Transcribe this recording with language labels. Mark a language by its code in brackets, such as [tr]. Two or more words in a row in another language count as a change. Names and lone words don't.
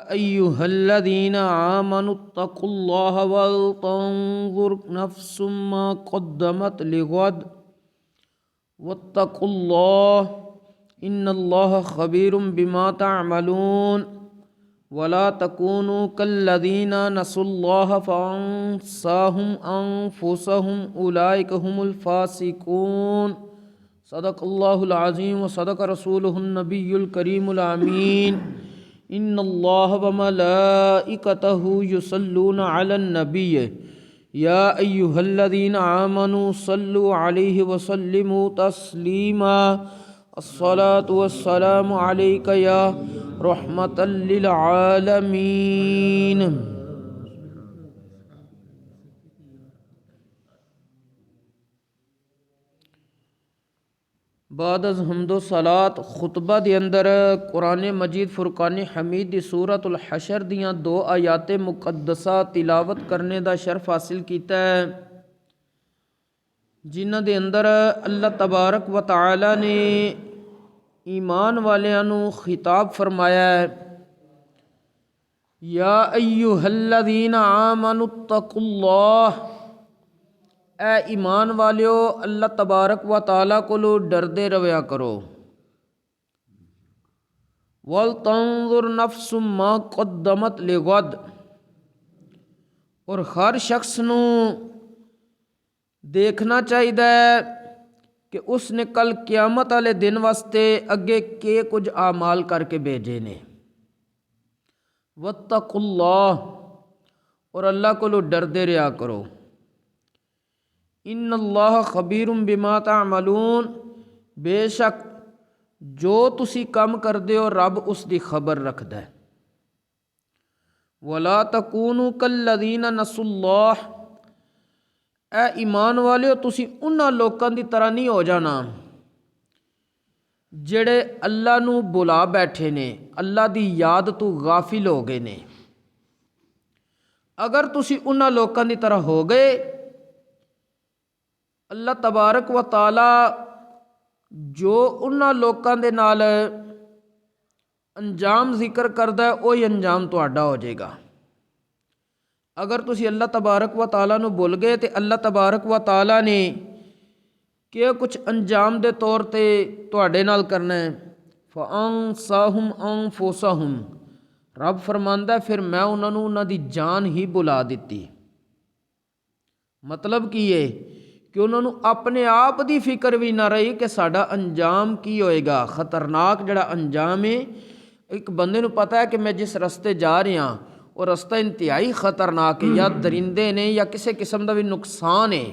[ar] أيها الذين آمنوا اتقوا الله ولتنظر نفس ما قدمت لغد واتقوا الله إن الله خبير بما تعملون ولا تكونوا كالذين نسوا الله فأنساهم أنفسهم أولئك هم الفاسقون. صدق الله العظيم وصدق رسوله النبي الكريم الأمين. إن الله وملائكته يصلون على النبي يا أيها الذين آمنوا صلوا عليه وسلموا تسليما. الصلاة والسلام عليك يا رحمة للعالمين. [pa] بعد از حمد و صلوٰۃ خطبہ دے اندر قرآن مجید فرقان حمید دی سورۃ الحشر دیاں 2 آیات مقدسہ تلاوت کرنے دا شرف حاصل کیا ہے, جنہاں دے اندر اللہ تبارک و تعالیٰ نے ایمان والیاں نوں خطاب فرمایا ہے, [ar] يا أيها الذين آمنوا اتقوا الله, [pa] اے ایمان والیو اللہ تبارک و تعالیٰ کولوں ڈردے رویا کرو. [ar] ولتنظر نفس ما قدمت لغد, [pa] اور ہر شخص نوں دیکھنا چاہیے کہ اس نے کل قیامت والے دن واسطے اگے کے کچھ اعمال کر کے بھیجے نیں. واتقوا الله، اور اللہ کولوں ڈردے رہا کرو. [ar] إن الله خبير بما تعملون, [pa] بیشک جو تسی کم کردے ہو رب اس کی خبر رکھدا ہے. [ar] ولا تكونوا كالذين نسوا الله, [pa] اے ایمان والیو تسی اُنہاں لوکاں دی طرح نہیں ہو جانا جیہڑے اللہ نوں بلا بیٹھے نیں، اللہ دی یاد توں غافل ہو گئے نیں. اگر تسی اُنہاں لوکاں دی طرح ہو گئے, اللہ تبارک و تعالیٰ جو اُنہاں لوکاں دے نال انجام ذکر کردا ہے وہی انجام تہاڈا ہو جائے گا. اگر تسی اللہ تبارک و تعالیٰ نوں بھل گئے تو اللہ تبارک و تعالیٰ نے کیا کچھ انجام دے طور تے تہاڈے نال کرنا ہے. [ar] فأنساهم أنفسهم, [pa] رب فرماندا فیر میں اُنہاں نوں اُنہاں دی جان ہی بلا دتی. مطلب کی ہے کہ اُنہوں نے اپنے آپ کی فکر بھی نہ رہی کہ ساڈا انجام کی ہوئے گا. خطرناک جیہڑا انجام ہے، ایک بندے نوں پتہ ہے کہ میں جس رستے جا رہا وہ رستہ انتہائی خطرناک ہے، یا درندے نیں یا کسی قسم کا بھی نقصان ہے.